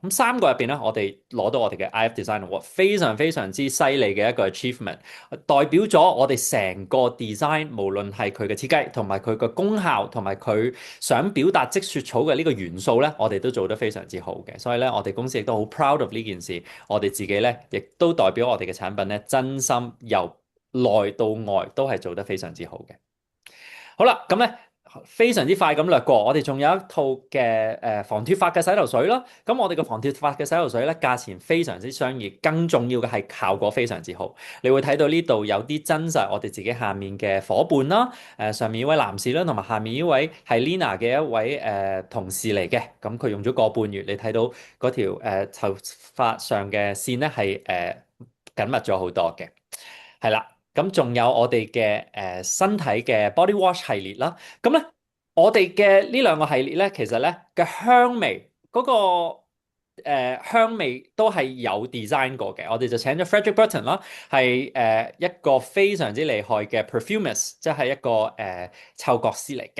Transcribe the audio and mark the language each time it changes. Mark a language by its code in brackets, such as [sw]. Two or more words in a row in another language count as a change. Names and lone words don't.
[yue] 咁3個入邊咧，我哋攞到我哋嘅 IF Design Award，非常非常之犀利嘅一個 achievement，代表咗我哋成個 design，無論係佢嘅設計同埋佢嘅功效同埋佢想表達積雪草嘅呢個元素咧，我哋都做得非常之好嘅。所以咧，我哋公司亦都好 [en] proud of [yue] 呢件事。我哋自己咧，亦都代表我哋嘅產品咧，真心由內到外都係做得非常之好嘅。好啦，咁咧非常之快咁略過，我哋仲有一套嘅防脫髮嘅洗頭水啦。咁我哋嘅防脫髮嘅洗頭水咧，價錢非常之相宜，更重要嘅係效果非常之好。你會睇到呢度有啲真實我哋自己下面嘅伙伴啦，上面呢位男士啦，同埋下面呢位係 Lina 嘅一位同事嚟嘅。咁佢用咗個半月，你睇到嗰條頭髮上嘅線咧係緊密咗好多嘅，係啦。咁仲有我哋嘅身體嘅 body wash 系列啦。咁咧，我哋嘅呢兩個系列咧，其實咧嘅香味嗰個香味都係有 design 過嘅。我哋就請咗 Frederick Burton 啦，係一個非常之厲害嘅 perfumist，即係一個嗅覺師嚟嘅。